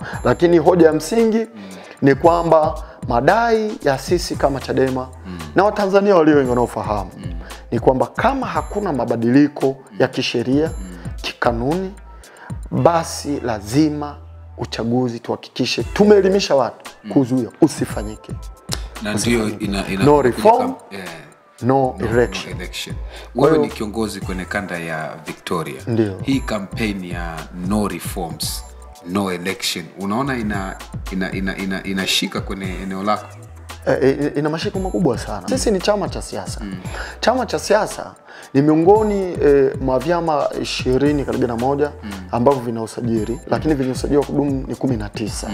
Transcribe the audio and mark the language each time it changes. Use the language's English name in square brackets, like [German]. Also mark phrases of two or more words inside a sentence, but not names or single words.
[Swahili] Lakini hoja ya msingi ni kwamba madai ya sisi kama Chadema na Watanzania walio wengi wanaofahamu ni kwamba kama hakuna mabadiliko ya kisheria, kikanuni, basi lazima uchaguzi tuhakikishe tumeelimisha watu kuzuia usifanyike. Na ndio [English] no reform, no election. [Swahili] Wewe ni kiongozi kwenye kanda ya Victoria. Ndiyo. Hii kampeni ya [English] no reforms, no election, [Swahili] unaona inashika kwenye eneo lako? Ina mashiko makubwa sana. Sisi ni chama cha siasa. Chama cha siasa ni miongoni mwa vyama 21 ambavyo vina usajili, lakini vyenye usajili wa kudumu ni 19.